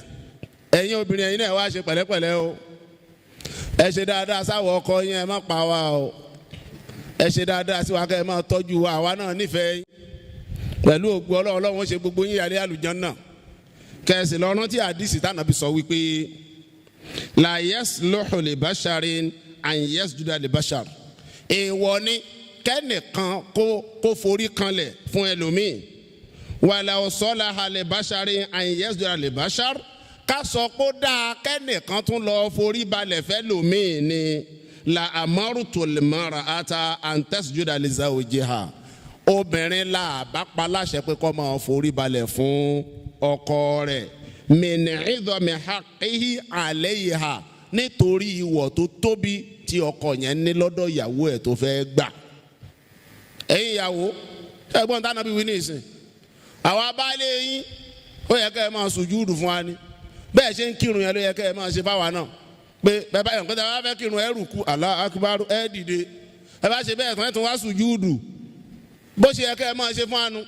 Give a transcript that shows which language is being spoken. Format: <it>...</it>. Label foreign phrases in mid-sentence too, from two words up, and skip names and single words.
<yo>Ẹ̀yin obìnrin ẹ̀yin náà wá ṣe pẹ̀lẹ́pẹ̀lẹ́ o. Ẹ ṣe dáadáa sáwọ ọkọ yín ẹ má pa wá o. Ẹ ṣe dáadáa sí wa kẹ́ ẹ má tọ́jú wa àwa náà nífẹ̀ẹ́ yín. Pẹ̀lú ògbó Ọlọ́run ó ṣe gbogbo yín yàrá àlùjánnà. Kẹ̀sì lọ́rùn tí àdìsí tànàbí sọ wípé</yo> <ar>لا يصلح لبشر أن يسجد لبشر.</ar> <yo>Èèwọ̀ ni kẹ́nìkan kó forí kanlẹ̀ fún ẹlòmíì.</yo> <ar>ولا صلح لبشر أن يسجد لبشر.</ar> <yo>Ká sọ pé ó dáa kẹ́nìkan tún lọ forí balẹ̀ fẹ́ lòmíì ni</yo> <ar>لأمرت المرأة أن تسجد لزوجها.</ar> <yo>Obìnrin la bá pa láṣẹ pé kó máa forí balẹ̀ fún ọkọ rẹ̀</yo> <ar>من عظم حقه عليها</ar> <yo>nítorí ìwọ̀ tó tóbi tí ọkọ yẹn ní lọ́dọ̀ ìyàwó ẹ̀ tó fẹ́ gbà. Ẹ̀yin ìyàwó ẹ̀gbọ́n tá nàbí wí ní ìsìn àwa baálé yín ó yẹ kẹ́ ẹ máa sùjúdù fún wa ni bẹ́ẹ̀ ṣe ń kírun yẹn ló yẹ kẹ́ ẹ máa ṣe fáwa náà pé bẹ́ẹ̀ báyọ̀ pé tẹ́lẹ̀ bá fẹ́ kírun ẹ rùkú</yo> <ar>الله أكبر</ar> <yo>ẹ dìde ẹ bá ṣe bẹ́ẹ̀ tán ẹ tún wá sùjúdù bó ṣe yẹ kẹ́ ẹ máa ṣe fún anu.</yo>